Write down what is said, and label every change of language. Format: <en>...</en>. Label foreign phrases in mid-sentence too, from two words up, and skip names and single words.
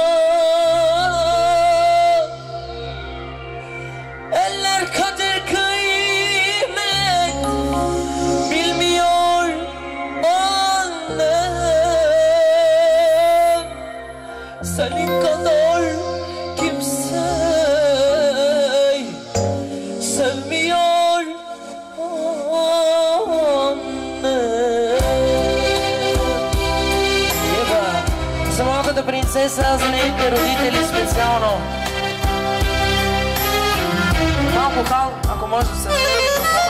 <tr>eller kadir kıymet bilmiyor annem, senin kadar kimse sevmiyor</tr> <bg>за малката принцеса, за нейните родители специално. Малко хал, ако може да се даде микрофона.</bg>